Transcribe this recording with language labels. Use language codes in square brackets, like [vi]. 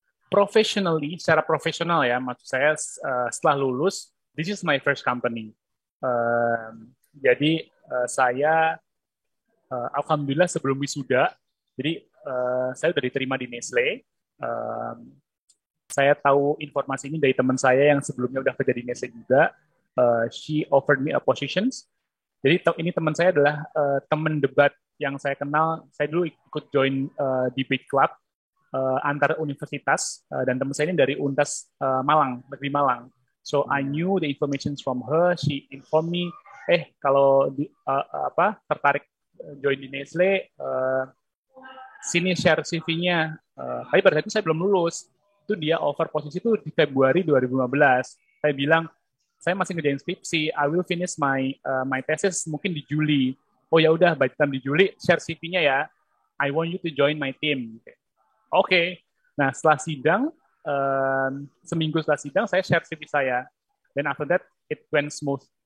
[en] Professionally, [id] secara profesional ya, maksud saya setelah lulus, [en] this is my first company. [id] Jadi saya alhamdulillah sebelum wisuda, jadi saya sudah diterima di Nestle. Saya tahu informasi ini dari teman saya yang sebelumnya udah kerja di Nestle juga. [en] She offered me a positions. [id] Jadi ini teman saya adalah teman debat yang saya kenal. Saya dulu ikut join debate club antar universitas dan teman saya ini dari Untas Malang, Negeri Malang. [en] So I knew the information from her. She informed me, [id] kalau tertarik join di Nestle, sini share CV-nya. Tapi pada saat itu saya belum lulus. Itu dia offer posisi itu di Februari 2015. Saya bilang, saya masih ngerjain skripsi, [en] I will finish my thesis [id] mungkin di Juli. Oh ya udah, [en] by the time [id] di Juli, share CV-nya ya. [en] I want you to join my team. [id] Oke. Nah, setelah sidang, seminggu setelah sidang, saya share CV saya. Dan [en] after that, it went smooth.